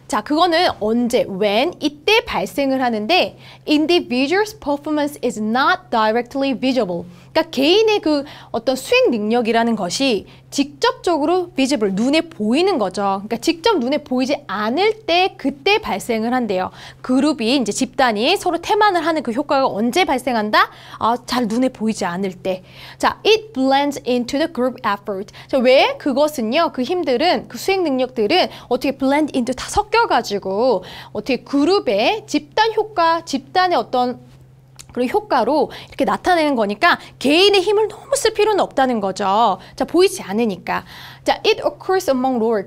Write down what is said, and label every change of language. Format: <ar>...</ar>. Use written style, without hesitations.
<ko>자, 그거는 언제, when, 이때 발생을 하는데</ko> <en>individual's performance is not directly visible.</en> <ko>그러니까 개인의 그 어떤 수행 능력이라는 것이 직접적으로 visible, 눈에 보이는 거죠. 그러니까 직접 눈에 보이지 않을 때 그때 발생을 한대요. 그룹이 이제 집단이 서로 태만을 하는 그 효과가 언제 발생한다? 잘 눈에 보이지 않을 때.</ko> <en>자, it blends into the group effort.</en> <ko>자, 왜 그것은요? 그 힘들은 그 수행 능력들은 어떻게 blend into 다 섞여가지고 어떻게 그룹의 집단 효과, 집단의 어떤 그런 효과로 이렇게 나타내는 거니까 개인의 힘을 너무 쓸 필요는 없다는 거죠. 자, 보이지 않으니까. 자,</ko> <en>it occurs among lower.</en>